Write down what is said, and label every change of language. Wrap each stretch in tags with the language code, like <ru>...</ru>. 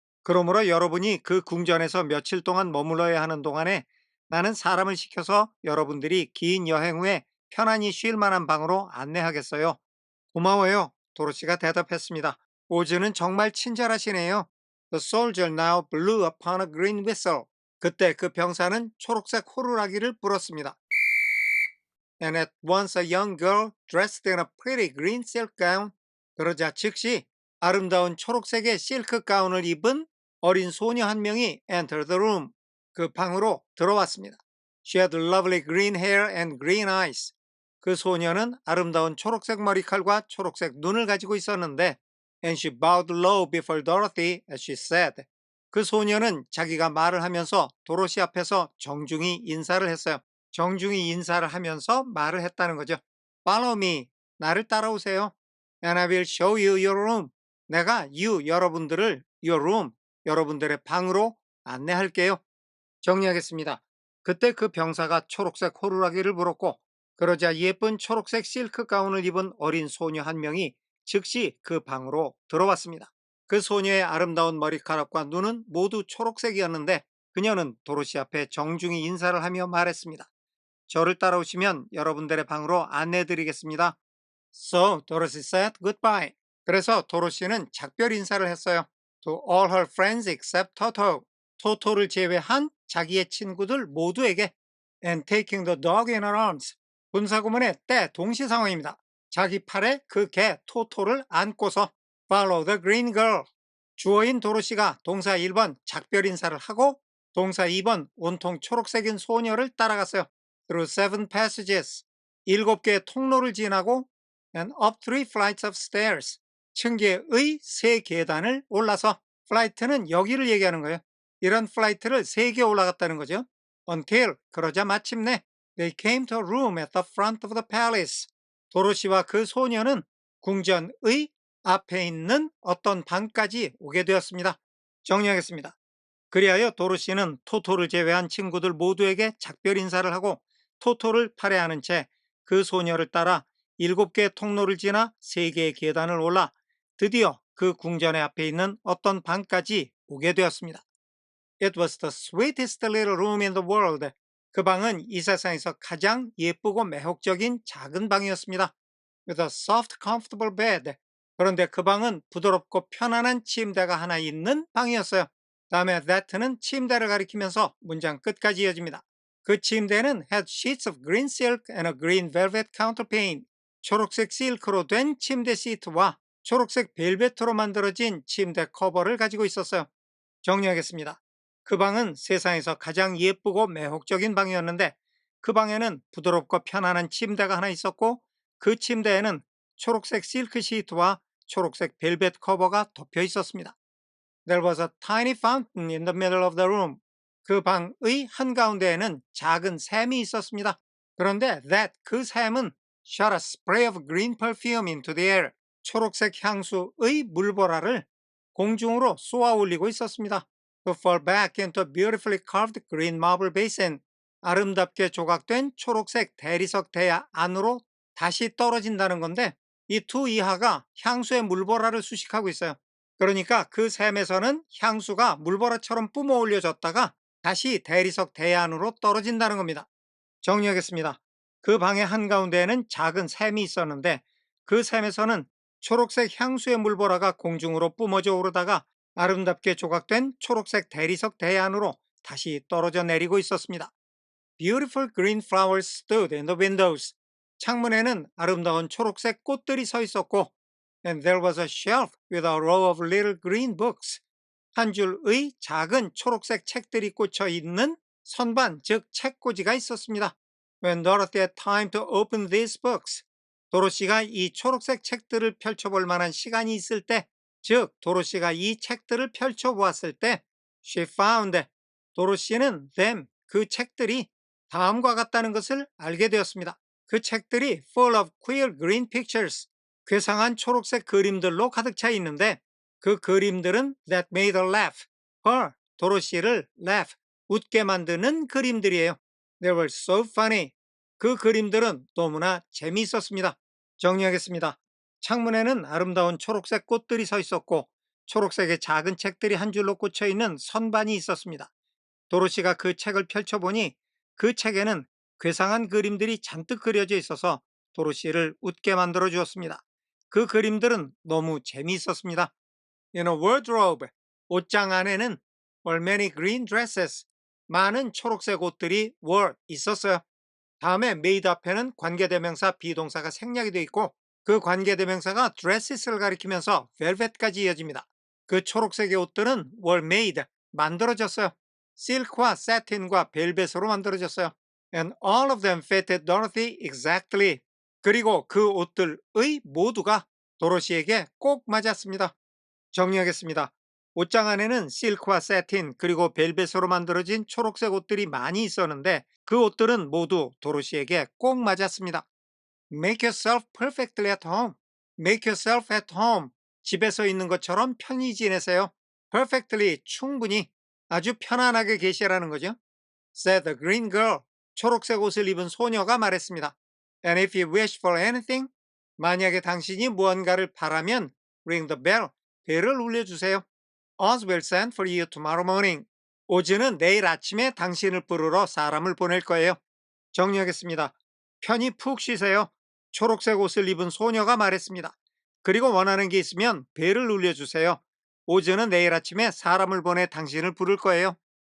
<ko>그러므로 여러분이 그 궁전에서 며칠 동안 머물러야 하는 동안에 나는 사람을 시켜서 여러분들이 긴 여행 후에 편안히 쉴 만한 방으로 안내하겠어요. 고마워요. 도로시가 대답했습니다. 오즈는 정말 친절하시네요.</ko> <en>The soldier now blew upon a green whistle.</en> <ko>그때 그 병사는 초록색 호루라기를 불었습니다.</ko> <en>And at once a young girl dressed in a pretty green silk gown.</en> <ko>그러자 즉시 아름다운 초록색의 실크 가운을 입은 어린 소녀 한 명이</ko> <en>entered the room.</en> <ko>그 방으로 들어왔습니다.</ko> <en>She had lovely green hair and green eyes.</en> <ko>그 소녀는 아름다운 초록색 머리칼과 초록색 눈을 가지고 있었는데</ko> <en>And she bowed low before Dorothy as she said.</en> <ko>그 소녀는 자기가 말을 하면서 도로시 앞에서 정중히 인사를 했어요. 정중히 인사를 하면서 말을 했다는 거죠.</ko> <en>Follow me.</en> <ko>나를 따라오세요.</ko> <en>And I will show you your room.</en> <ko>내가 여러분들을</ko> <en>your room,</en> <ko>여러분들의 방으로 안내할게요. 정리하겠습니다. 그때 그 병사가 초록색 호루라기를 불었고 그러자 예쁜 초록색 실크 가운을 입은 어린 소녀 한 명이 즉시 그 방으로 들어왔습니다. 그 소녀의 아름다운 머리카락과 눈은 모두 초록색이었는데 그녀는 도로시 앞에 정중히 인사를 하며 말했습니다. 저를 따라오시면 여러분들의 방으로 안내해드리겠습니다.</ko> <en>So Dorothy said goodbye.</en> <ko>그래서 도로시는 작별 인사를 했어요.</ko> <en>To all her friends except Toto.</en> <ko>토토를 제외한 자기의 친구들 모두에게</ko> <en>and taking the dog in her arms.</en> <ko>분사구문의 때 동시 상황입니다. 자기 팔에 그 개 토토를 안고서</ko> <en>follow the green girl.</en> <ko>주어인 도로시가 동사 1번 작별 인사를 하고 동사 2번 온통 초록색인 소녀를 따라갔어요.</ko> <en>Through 7 passages.</en> <ko>7개의 통로를 지나고</ko> <en>and up 3 flights of stairs.</en> <ko>층계의 3계단을 올라서 플라이트는 여기를 얘기하는 거예요. 이런 플라이트를 3개 올라갔다는 거죠.</ko> <en>Until</en> <ko>그러자 마침내</ko> <en>they came to a room at the front of the palace.</en> <ko>도로시와 그 소녀는 궁전의 앞에 있는 어떤 방까지 오게 되었습니다. 정리하겠습니다. 그리하여 도로시는 토토를 제외한 친구들 모두에게 작별 인사를 하고 토토를 팔에 안은 채 그 소녀를 따라 7개의 통로를 지나 3개의 계단을 올라 드디어 그 궁전의 앞에 있는 어떤 방까지 오게 되었습니다.</ko> <en>It was the sweetest little room in the world.</en> <ko>그 방은 이 세상에서 가장 예쁘고 매혹적인 작은 방이었습니다.</ko> <en>With a soft, comfortable bed.</en> <ko>그런데 그 방은 부드럽고 편안한 침대가 하나 있는 방이었어요. 다음에 that는 침대를 가리키면서 문장 끝까지 이어집니다. 그 침대는</ko> <en>had sheets of green silk and a green velvet counterpane.</en> <ko>초록색 실크로 된 침대 시트와 초록색 벨벳으로 만들어진 침대 커버를 가지고 있었어요. 정리하겠습니다. 그 방은 세상에서 가장 예쁘고 매혹적인 방이었는데 그 방에는 부드럽고 편안한 침대가 하나 있었고 그 침대에는 초록색 실크 시트와 초록색 벨벳 커버가 덮여 있었습니다.</ko> <en>There was a tiny fountain in the middle of the room.</en> <ko>그 방의 한가운데에는 작은 샘이 있었습니다. 그런데 그 샘은</ko> <en>shot a spray of green perfume into the air.</en> <ko>초록색 향수의 물보라를 공중으로 쏘아 올리고 있었습니다.</ko> <en>To fall back into a beautifully carved green marble basin.</en> <ko>아름답게 조각된 초록색 대리석 대야 안으로 다시 떨어진다는 건데 이 투 이하가 향수의 물보라를 수식하고 있어요. 그러니까 그 샘에서는 향수가 물보라처럼 뿜어 올려졌다가 다시 대리석 대안으로 떨어진다는 겁니다. 정리하겠습니다. 그 방의 한가운데에는 작은 샘이 있었는데 그 샘에서는 초록색 향수의 물보라가 공중으로 뿜어져 오르다가 아름답게 조각된 초록색 대리석 대안으로 다시 떨어져 내리고 있었습니다.</ko> <en>Beautiful green flowers stood in the windows.</en> <ko>창문에는 아름다운 초록색 꽃들이 서 있었고</ko> <en>and there was a shelf with a row of little green books.</en> <ko>한 줄의 작은 초록색 책들이 꽂혀 있는 선반, 즉 책꽂이가 있었습니다.</ko> <en>When Dorothy had time to open these books,</en> <ko>도로시가 이 초록색 책들을 펼쳐볼 만한 시간이 있을 때, 즉 도로시가 이 책들을 펼쳐보았을 때,</ko> <en>she found,</en> <ko>도로시는</ko> <en>them,</en> <ko>그 책들이 다음과 같다는 것을 알게 되었습니다. 그 책들이</ko> <en>full of queer green pictures,</en> <ko>괴상한 초록색 그림들로 가득 차 있는데 그 그림들은</ko> <en>that made her laugh, her,</en> <ko>도로시를</ko> <en>laugh,</en> <ko>웃게 만드는 그림들이에요.</ko> <en>They were so funny.</en> <ko>그 그림들은 너무나 재미있었습니다. 정리하겠습니다. 창문에는 아름다운 초록색 꽃들이 서 있었고 초록색의 작은 책들이 한 줄로 꽂혀 있는 선반이 있었습니다. 도로시가 그 책을 펼쳐보니 그 책에는 괴상한 그림들이 잔뜩 그려져 있어서 도로시를 웃게 만들어 주었습니다. 그 그림들은 너무 재미있었습니다.</ko> <en>In a wardrobe,</en> <ko>옷장 안에는</ko> <en>were many green dresses,</en> <ko>많은 초록색 옷들이</ko> <en>were</en> <ko>있었어요. 다음에 made 앞에는 관계대명사 비동사가 생략이 되어 있고 그 관계대명사가 dresses를 가리키면서 velvet까지 이어집니다. 그 초록색의 옷들은 were made, 만들어졌어요. 실크와 satin과 벨벳으로 만들어졌어요.</ko> <en>And all of them fitted Dorothy exactly.</en> <ko>그리고 그 옷들의 모두가 도로시에게 꼭 맞았습니다. 정리하겠습니다. 옷장 안에는 실크와 세틴 그리고 벨벳으로 만들어진 초록색 옷들이 많이 있었는데 그 옷들은 모두 도로시에게 꼭 맞았습니다.</ko> <en>Make yourself perfectly at home. Make yourself at home.</en> <ko>집에서 있는 것처럼 편히 지내세요. Perfectly, 충분히, 아주 편안하게 계시라는 거죠.</ko> <en>Said the green girl.</en> <ko>초록색 옷을 입은 소녀가 말했습니다.</ko> <en>And if you wish for anything,</en> <ko>만약에 당신이 무언가를 바라면</ko> <en>ring the bell.</en> <ko>벨을 울려주세요.</ko> <en>Oz will send for you tomorrow morning.</en> <ko>오즈는 내일 아침에 당신을 부르러 사람을 보낼 거예요. 정리하겠습니다. 편히 푹 쉬세요. 초록색 옷을 입은 소녀가 말했습니다. 그리고 원하는 게 있으면 벨을 울려주세요. 오즈는 내일 아침에 사람을 보내 당신을 부를 거예요.</ko>